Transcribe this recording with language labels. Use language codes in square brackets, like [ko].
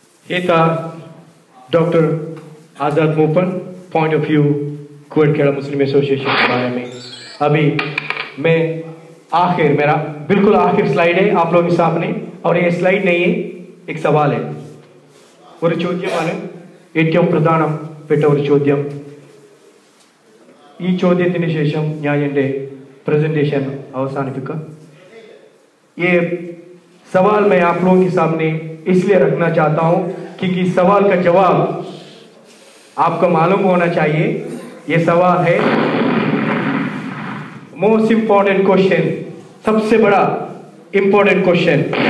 [hi] ये था doctor Azad मोपन, point of view Kuwait Kerala Muslim association के बारे में। अभी मैं मेरा बिल्कुल आखिर स्लाइड है आप लोगों के सामने, और ये स्लाइड नहीं है, एक सवाल है. [ml] ഒരു ചോദ്യമാണ്, ഏറ്റവും പ്രധാനപ്പെട്ട ഒരു ചോദ്യം. ഈ ചോദ്യത്തിന് ശേഷം ഞാൻ എൻ്റെ प्रेजेंटेशन अवसानिफिका. [hi] ये सवाल मैं आप लोगों के सामने इसलिए रखना चाहता हूं क्योंकि सवाल का जवाब आपको मालूम होना चाहिए. ये सवाल है मोस्ट इंपॉर्टेंट क्वेश्चन, सबसे बड़ा इंपॉर्टेंट क्वेश्चन.